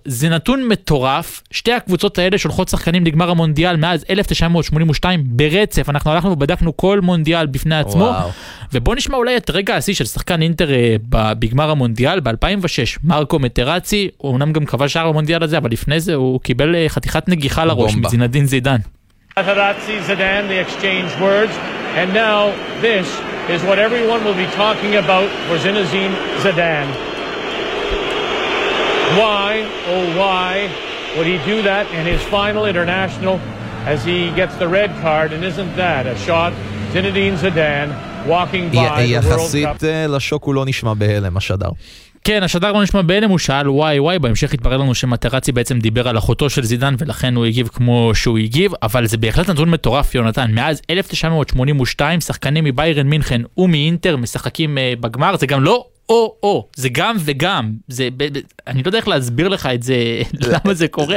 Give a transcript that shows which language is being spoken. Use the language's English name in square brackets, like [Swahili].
[Hebrew] זה נתון מטורף. שתי הקבוצות האלה שולחות שחקנים לגמר המונדיאל מאז 1982 ברצף. אנחנו הלכנו ובדקנו כל מונדיאל בפני עצמו. ובוא נשמע אולי את רגע השיא של שחקן אינטר בגמר המונדיאל ב-2006. מרקו מטרצי, הוא אמנם גם קבע שער במונדיאל הזה, אבל לפני זה הוא קיבל חתיכת נגיחה לראש מזינדין זידן. [English] Matarazzi, Zidane, they exchanged words, and now this is what everyone will be talking about for Zinedine Zidane. Why, oh why, would he do that in his final international as he gets the red card, and isn't that a shot? Zinedine Zidane walking by the World Cup. [Hebrew] יחסית לשוק הוא לא נשמע בהלם, השדר. כן, השדר לא נשמע בהלם, הוא שאל וואי וואי, בהמשך התברר לנו שמטרצי בעצם דיבר על אחותו של זידן, ולכן הוא הגיב כמו שהוא הגיב, אבל זה בהחלט נתון מטורף, יונתן. מאז 1982, שחקנים מביירן מינכן ומאינטר משחקים בגמר, זה גם לא או-או, זה גם וגם, זה, אני לא יודע איך להסביר לך את זה, למה זה קורה,